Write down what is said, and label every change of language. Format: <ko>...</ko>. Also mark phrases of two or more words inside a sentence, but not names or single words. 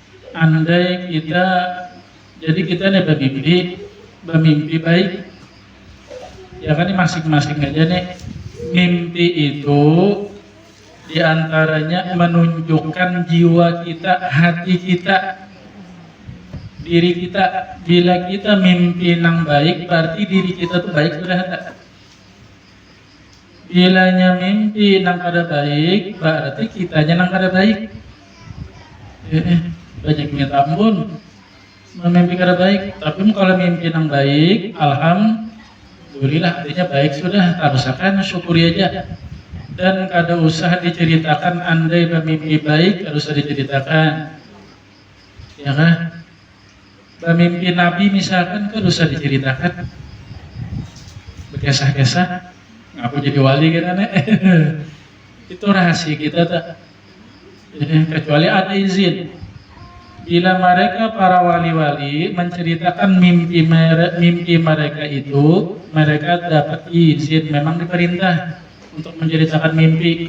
<bjn>andai kita jadi kita nih bermimpi baik ya kan, ini masing-masing aja nih.</bjn> <id>Mimpi itu diantaranya menunjukkan jiwa kita, hati kita, diri kita.</id> <bjn>Bila kita mimpi nang baik berarti diri kita tuh baik sudah ada. Bilanya mimpi nang kada baik berarti kitanya nang kada baik. Banyak minta ampun memimpi kada baik, tapi kalau mimpi nang baik alhamdulillah artinya baik sudah, tak usahkan syukuri aja. Dan kada usah diceritakan andai bermimpi baik, kada usah diceritakan ya kan. Bermimpi Nabi misalkan kada usah diceritakan, berkisah-kisah aku jadi wali kan itu rahasia kita tak, kecuali ada izin.</bjn> <id>Bila mereka para wali-wali menceritakan mimpi mereka itu, mereka dapat izin, memang diperintah untuk menceritakan mimpi.</id>